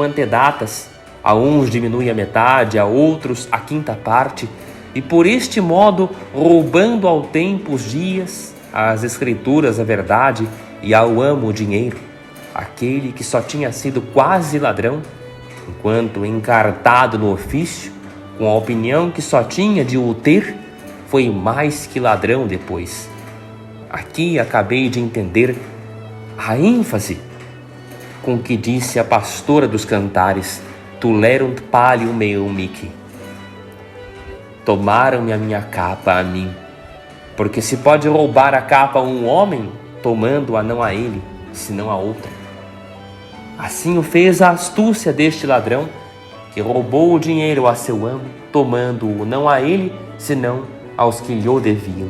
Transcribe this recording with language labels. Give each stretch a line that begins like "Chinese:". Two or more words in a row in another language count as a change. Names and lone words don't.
Portuguese: antedatas, a uns diminui a metade, a outros a quinta parte, e por este modo, roubando ao tempo os dias, às escrituras a verdade e ao amo o dinheiro, aquele que só tinha sido quase ladrão, enquanto encartado no ofício, com a opinião que só tinha de o ter, foi mais que ladrão depois. Aqui acabei de entender a ênfase com que disse a pastora dos cantares,
Latin: tulerunt pallium meum mihi.
Portuguese: Tomaram-me a minha capa a mim, porque se pode roubar a capa a um homem, tomando-a não a ele, senão a outra. Assim o fez a astúcia deste ladrão, que roubou o dinheiro a seu amo, tomando-o não a ele, senão aos que lhe o deviam.